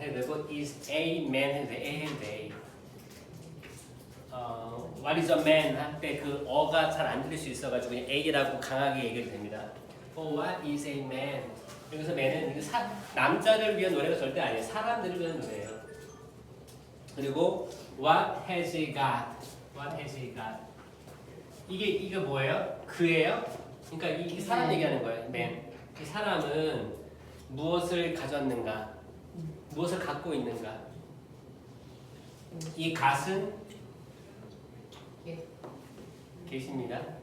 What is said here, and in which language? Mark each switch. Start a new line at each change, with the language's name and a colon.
Korean: 해도 되고 is a man 해도 돼. A 해도 돼.
English: What is a man?
Korean: 할 때 그 어가 잘 안 들릴 수 있어가지고 A라고 강하게 얘기해도 됩니다.
English: For what is a man?
Korean: 여기서 man은 남자를 위한 노래가 절대 아니에요. 사람들을 위한 노래예요.
English: 그리고 what has he got? What has he got?
Korean: 이게 뭐예요? 그예요? 그러니까 이 사람 얘기하는 거예요.
English: man.
Korean: 이 사람은 무엇을 가졌는가? 무엇을 갖고 있는가? 이 갓은 계십니다.